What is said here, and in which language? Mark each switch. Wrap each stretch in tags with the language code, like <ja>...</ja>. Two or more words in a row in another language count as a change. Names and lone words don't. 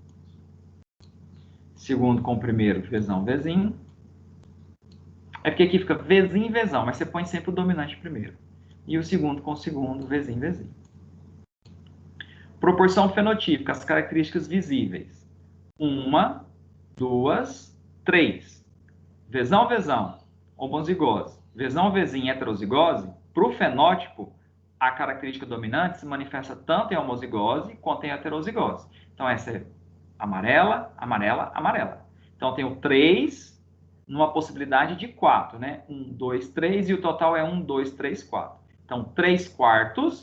<pt>Segundo com primeiro, vezão, vezinho. É porque aqui fica vezinho, vezão, mas você põe sempre o dominante primeiro. E o segundo com o segundo, vezinho, vezinho. Proporção fenotípica, as características visíveis. 1, 2, 3. Vezão, vezão, homozigose. Vezão, vezinho, heterozigose. Para o fenótipo, a característica dominante se manifesta tanto em homozigose quanto em heterozigose. Então, essa é amarela, amarela, amarela. Então, eu tenho 3 numa possibilidade de 4, né? 1, 2, 3, e o total é 1, 2, 3, 4. Então, 3 quartos.</pt>